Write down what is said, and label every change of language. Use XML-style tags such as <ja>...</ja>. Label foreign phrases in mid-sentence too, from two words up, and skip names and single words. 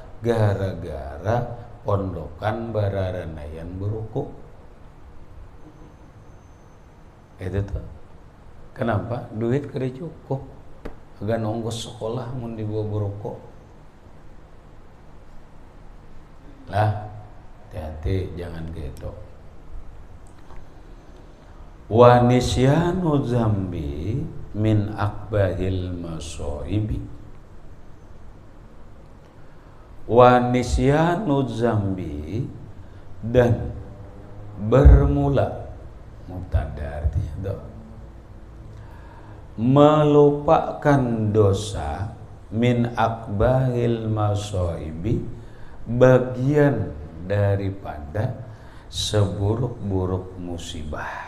<bjn>Gara-gara pondokan bararanayan berukuk. Itu tuh. Kenapa? Duit kada cukup. Agak ongkos sekolah mun dibawa berukuk. Lah, hati-hati jangan gitu.</bjn> <ar>ونسيان الذنب من أكبر المصائب. ونسيان الذنب,</ar> <bjn>dan bermula, mubtada artinya do, melupakan dosa,</bjn> <ar>من أكبر المصائب,</ar> <bjn>bagian daripada seburuk-buruk musibah.</bjn>